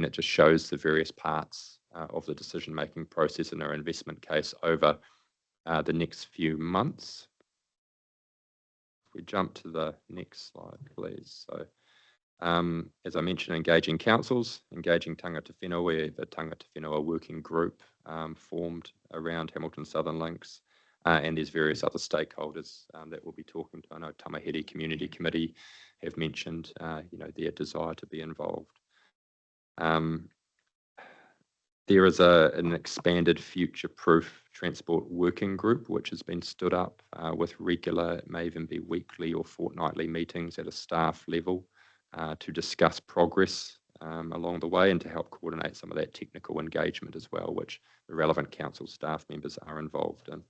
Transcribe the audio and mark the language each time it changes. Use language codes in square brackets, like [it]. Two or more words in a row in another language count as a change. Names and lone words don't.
[en] It just shows the various parts of the decision-making process in our investment case over the next few months. If we jump to the next slide, please. So, as I mentioned, engaging councils, engaging [mi] tangata whenua. [en] We have a [mi] tangata whenua [en] working group formed around Hamilton Southern Links. and there's various other stakeholders that we'll be talking to. I know Tamahere Community Committee have mentioned, their desire to be involved. There is an expanded future-proof transport working group which has been stood up with regular, it may even be weekly or fortnightly meetings at a staff level to discuss progress along the way and to help coordinate some of that technical engagement as well, which the relevant council staff members are involved in.